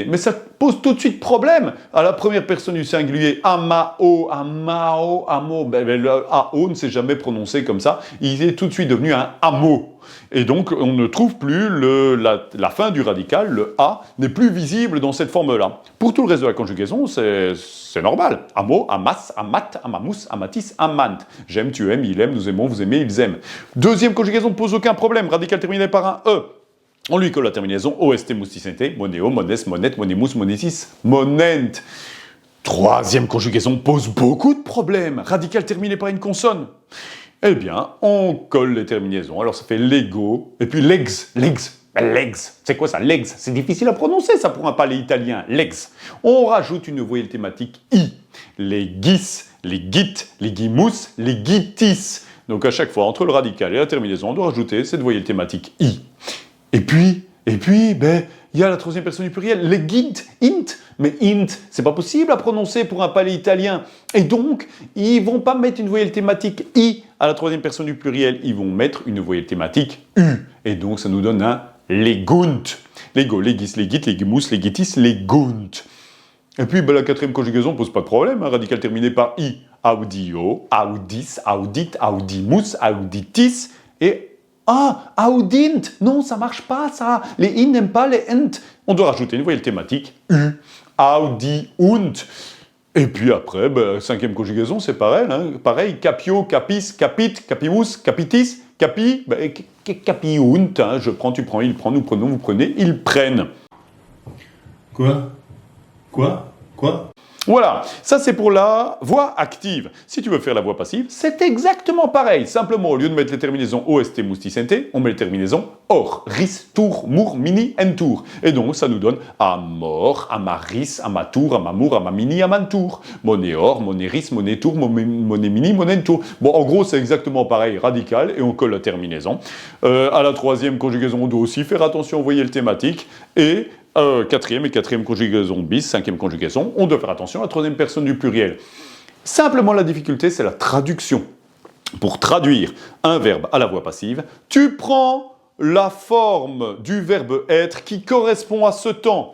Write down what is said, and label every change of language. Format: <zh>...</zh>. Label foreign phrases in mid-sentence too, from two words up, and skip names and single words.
<fr>Mais ça pose tout de suite problème. À la première personne du singulier,</fr> <la>amao, amao, amo,</la> <fr>le AO ne s'est jamais prononcé comme ça. Il est tout de suite devenu un amo. Et donc, on ne trouve plus la fin du radical, le A, n'est plus visible dans cette forme-là. Pour tout le reste de la conjugaison, c'est normal.</fr> <la>Amo, amas, amat, amamous, amatis, amant.</la> <fr>J'aime, tu aimes, il aime, nous aimons, vous aimez, ils aiment. Deuxième conjugaison ne pose aucun problème. Radical terminé par un E. On lui colle la terminaison OST, moustis, NT,</fr> <la>monéo, mones, monet, monémus, monétis, monent.</la> <fr>Troisième conjugaison pose beaucoup de problèmes. Radical terminé par une consonne. Eh bien, on colle les terminaisons. Alors ça fait lego, et puis legs. Legs, c'est quoi ça, legs? C'est difficile à prononcer ça pour un palais italien, legs. On rajoute une voyelle thématique i.</fr> <la>Les gis, les git, les guimous, les gitis.</la> <fr>Donc à chaque fois, entre le radical et la terminaison, on doit rajouter cette voyelle thématique i. Et puis, il y a la troisième personne du pluriel, les gint, int. Mais int, c'est pas possible à prononcer pour un palais italien. Et donc, ils vont pas mettre une voyelle thématique i à la troisième personne du pluriel, ils vont mettre une voyelle thématique u. Et donc, ça nous donne un legunt.</fr> <la>Lego, legis, legit, legimous, legitis, legunt.</la> <fr>Et puis, la quatrième conjugaison pose pas de problème, hein, radical terminé par i.</fr> <la>Audio, audis, audit, audimus, auditis et audint.</la> <fr>Non, ça marche pas, ça. Les in n'aiment pas les ent. On doit rajouter une voyelle thématique u. Audiunt. Et puis après, cinquième conjugaison, c'est pareil. Hein, pareil,</fr> <la>capio, capis, capit, capimus, capitis, capi, capiunt.</la> <fr>Hein, je prends, tu prends, il prend, nous prenons, vous prenez, ils prennent. Quoi? Voilà, ça c'est pour la voix active. Si tu veux faire la voix passive, c'est exactement pareil. Simplement, au lieu de mettre les terminaisons OST, moustis, NT, on met les terminaisons OR, RIS, TOUR, MOUR, MINI, NTOUR.</fr> <la>Et donc, ça nous donne AMOR, AMARIS, AMATOUR, AMAMOUR, AMAMINI, AMANTOUR. Monéor, Monéris, Monétour, Monémini, Monentour.</la> <fr>Bon, en gros, c'est exactement pareil, radical, et on colle la terminaison. À la troisième conjugaison, on doit aussi faire attention aux voyelles thématiques. Et quatrième conjugaison bis, cinquième conjugaison, on doit faire attention à la troisième personne du pluriel. Simplement, la difficulté, c'est la traduction. Pour traduire un verbe à la voix passive, tu prends la forme du verbe être qui correspond à ce temps.</fr>